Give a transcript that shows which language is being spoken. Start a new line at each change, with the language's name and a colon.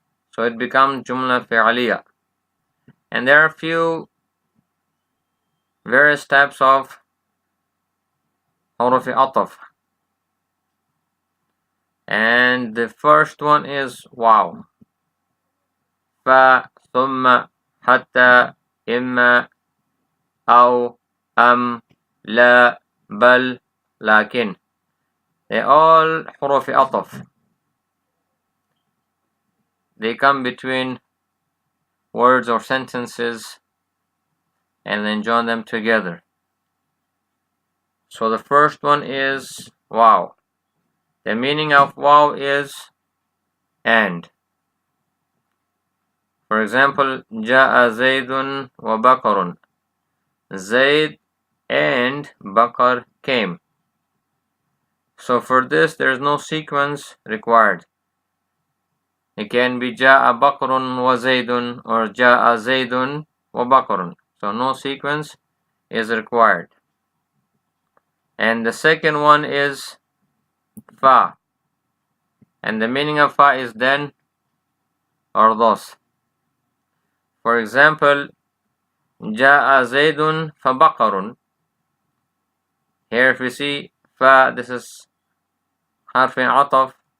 English: So it becomes جملة فعلية. And there are few various types of حروف عطف. And the first one is واو.
Arabic: ف ثم حتى إما أو أم لا بل لكن.
English: They all حروف عطف. They come between words or sentences and then join them together. So the first one is wow. The meaning of wow is and.
Arabic: For example, جاء زيد وبكر.
English: Zaid and Bakr came. So for this there is no sequence required. It can be
Arabic: جاء بكر وزيد or جاء زيد وبكر.
English: So no sequence is required. And the second one is fa. And the meaning of fa is then or thus.
Arabic: For example, جاء زيد فبكر.
English: Here if we see fa, this is حرف عطف.